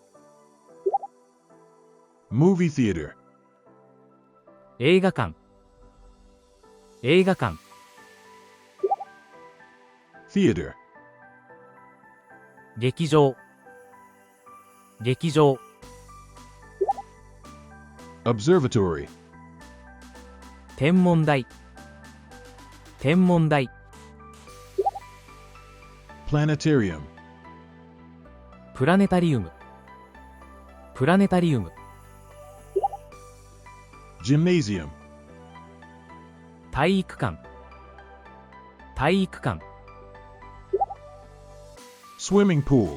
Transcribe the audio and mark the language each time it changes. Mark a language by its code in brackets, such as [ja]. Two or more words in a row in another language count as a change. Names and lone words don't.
[en] Movie theater. [ja] 映画館、映画館、 [en] Theater. [ja] 劇場、劇場、 [en] Observatory. [ja] 天文台、天文台、 [en] Planetarium. [ja] プラネタリウム、プラネタリウム、 [en] Gymnasium. [ja] 体育館、体育館、 [en] Swimming pool.